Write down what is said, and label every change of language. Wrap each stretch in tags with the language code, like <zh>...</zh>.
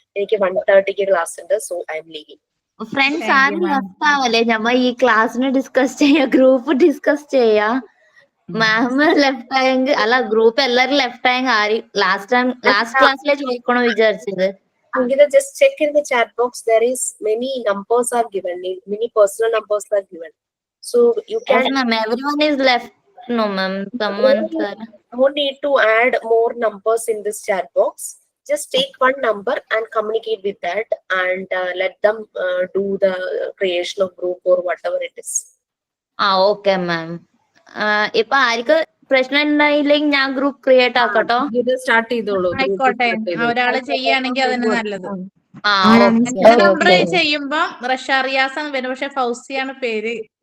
<ml>എനിക്ക് 1:30 ക്ലാസ് ഉണ്ട്,</ml> <en>So I'm leaving.</en> <ml>Friends ആരും ലെഫ്റ്റ് ആവല്ലേ, നമ്മ ഈ ക്ലാസ്സിന് ഡിസ്കസ് ചെയ്യാ, ഗ്രൂപ്പ് ഡിസ്കസ് ചെയ്യാ. മാം ലെഫ്റ്റ് ആയെങ്കിൽ അല്ല, ഗ്രൂപ്പ് എല്ലാരും ലെഫ്റ്റ് ആയെങ്കിൽ ആരും ലാസ്റ്റ് ക്ലാസ്സിലെ ചോദിക്കണോ വിചാരിച്ചത്.</ml> <en>Angita, just check in the chat box. There is many numbers are given, many personal numbers are given. So you can. Yes, ma'am. Everyone is left. No, ma'am. Someone. No need to add more numbers in this chat box. Just take one number and communicate with that, and let them do the creation of group or whatever it is. Okay, ma'am.</en> <ml>ഇപ്പൊ ആർക്ക് പ്രശ്നം ഉണ്ടായില്ലെങ്കിൽ ഞാൻ group create ആക്കട്ടോ. Start ചെയ്തോളൂ. ആയിക്കോട്ടെ, ഒരാള് ചെയ്യാണെങ്കിൽ അതിന് നല്ലത്. Number ചെയ്യുമ്പോ റഷാറിയാസാണ് വരും, പക്ഷെ ഫൗസിയാണ് പേര്.</ml>